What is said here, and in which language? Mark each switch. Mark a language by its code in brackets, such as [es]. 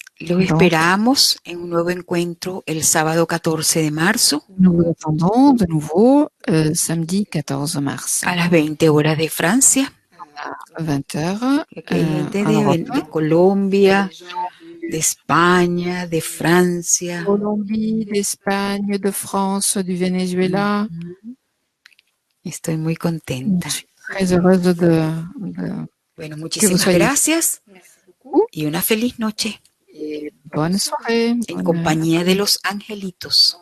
[es] Lo esperamos en un nuevo encuentro el sábado 14 de marzo. [fr] Nous vous attendons de nouveau samedi 14 mars. [es] A las 20 horas de Francia. [fr] À 20 heures. [es] De Colombia, de España, de Francia. [fr] Colombie, d'Espagne, de France, du Venezuela. [es] Estoy muy contenta. [fr] Très heureuse [es] Bueno, muchísimas gracias y una feliz noche. [fr] Bonne soirée. [es] En compañía de los angelitos.